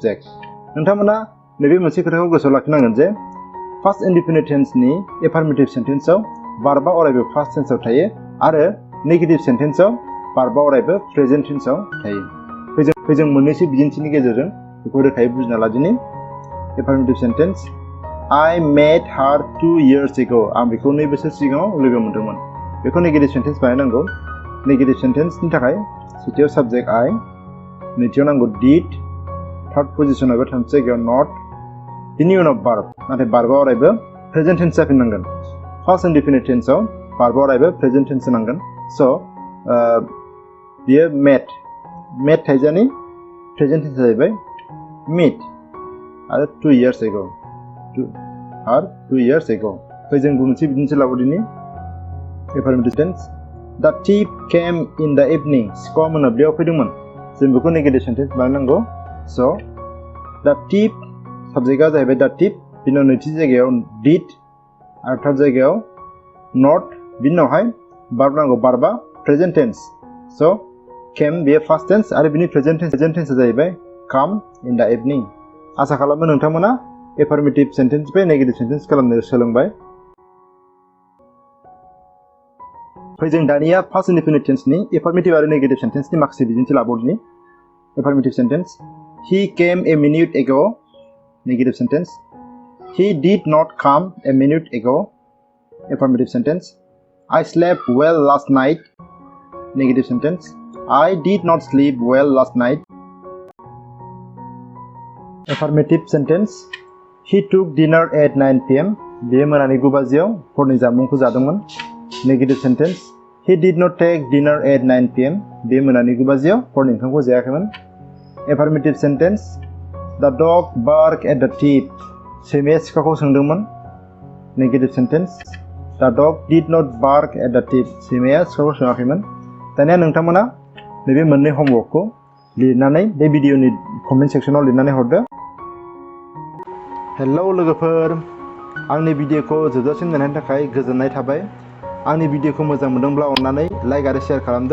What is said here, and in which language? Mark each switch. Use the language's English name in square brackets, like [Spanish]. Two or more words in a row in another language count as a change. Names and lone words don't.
[Bodo] नोंथांमोना नैबे मोनसे खोथाखौ गोसोआव लाखिनांगोन जे [English] past indefinite tense-ni affirmative sentence-aw [Bodo] भार्बा अरायबो [English] past tense-aw [Bodo] थायो आरो [English] negative sentence-aw [Bodo] भार्बा अरायबो [English] present tense-aw [Bodo] थायो। जों मोननैसो बिदिन्थिनि गेजेरजों बेखौ रोखायै बुजिना लादिनि। [English] affirmative sentence I met her 2 years ago। [Bodo] आं बेखौ 2 बोसोर सिगाङाव लोगो मोनदोंमोन। बेखौ [English] negative sentence [Bodo] बानायनांगौ। [English] negative sentence-ni [Bodo] थाखाय सेथियाव साबजेक्ट I, नैथियाव नांगौ did, [English] third position-aw [Bodo] एबा थामथि जायगायाव not, बिनि उनाव भार्ब, नाथाय भार्बा अरायबो [English] present tense [Bodo] जाफिननांगोन। [English] past indefinite tense-aw [Bodo] भार्बा अरायबो [English] present tense [Bodo] नांगोन। स' बियो met थाइजानि [English] present tense [Bodo] जाहैबाय meet आरो [English] 2 years ago। 2 years ago। [Bodo] जों मोनसे बिदिन्थि लाबोदिनि। [English] affirmative tense The thief came in the evening। [Bodo] सिखावा मोनाबिलियाव फैदोंमोन। जों बेखौ [English] negative sentence [Bodo] बानायनांगौ। स' [English] The thief [Bodo] साबजेक्टआ जाहैबाय [English] The thief, [Bodo] बिनि उनाव नैथि जायगायाव did आरो थार्ड जायगायाव not, बिनि उनावहाय भार्ब नांगौ। भार्बा [English] present tense. [Bodo] स' came बेयो [English] past tense [Bodo] आरो बिनि [English] present tense-a [Bodo] जाहैबाय [English] come in the evening। [Bodo] आसा खालामो नोंथांमोना [English] affirmative sentence-nifrai negative sentence [Bodo] खालामनो सोलोंबाय। जों दानिया [English] past indefinite tense-ni [Bodo] एफार्मेटिभ आरो [English] negative sentence-ni [Bodo] माखासे बिदिन्थि लाबावदिनि। [English] affirmative sentence He came a minute ago। negative sentence He did not come a minute ago। affirmative sentence I slept well last night। negative sentence I did not sleep well last night। affirmative sentence He took dinner at 9 PM। [Bodo] बियो मोनानि 9 बाजियाव हरनि जामुंखौ जादोंमोन। [English] negative sentence He did not take dinner at 9 PM। [Bodo] बियो मोनानि 9 बाजियाव हरनि ओंखामखौ जायाखैमोन। [English] affirmative sentence The dog barked at the thief। [Bodo] सैमाया सिखावखौ सोंदोंमोन। [English] negative sentence The dog did not bark at the thief। [Bodo] सैमाया सिखावखौ सोङाखैमोन। दानिया नोंथांमोना नैबे मोननै हमवर्कखौ लिरनानै बे भिडिअनि [English] comment section-aw [Bodo] लिरनानै हरदो। हेलौ लोगोफोर, आंनि भिडिअखौ जोबजासिम नायनायनि थाखाय गोजोननाय थाबाय। आंनि भिडिअखौ मोजां मोनदोंब्ला अन्नानै लाइक आरो शेयार खालामदो।